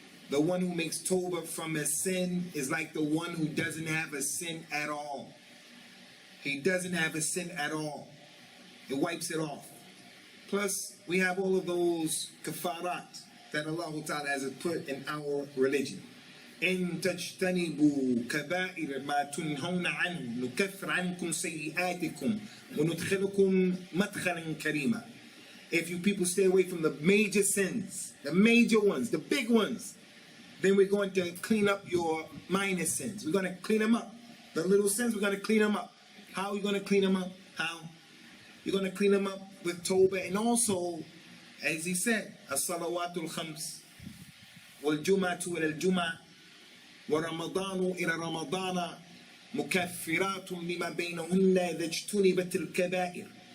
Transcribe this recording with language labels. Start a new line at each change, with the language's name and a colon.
English: The one who makes tawbah from a sin is like the one who doesn't have a sin at all. He doesn't have a sin at all. It wipes it off. Plus, we have all of those kafarat that Allah Ta'ala has put in our religion.
Arabic: إن تجتنبوا كبائر ما تنهون عنه نكفر عنكم سيئاتكم وندخلكم مدخلا كريما.
English: If you people stay away from the major sins, the major ones, the big ones, then we're going to clean up your minor sins. We're going to clean them up. The little sins, we're going to clean them up. How are you going to clean them up? How? You're going to clean them up with tawbah, and also, as he said,
Arabic: as-salawatul khams wal-jum'atu ila-al-jum'ah ورمضان إلى رمضان مكفرات لما بينهن إذا اجتنبت الكبائر.